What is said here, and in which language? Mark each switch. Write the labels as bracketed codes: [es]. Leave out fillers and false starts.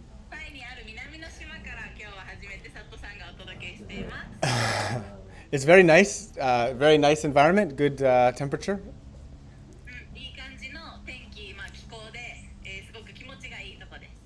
[ja] タイにある南の島から今日は初めてサットさんがお届けしています。 [en] it's very nice environment, good temperature. [ja] いい感じの天気、気候で、すごく気持ちがいいとこです。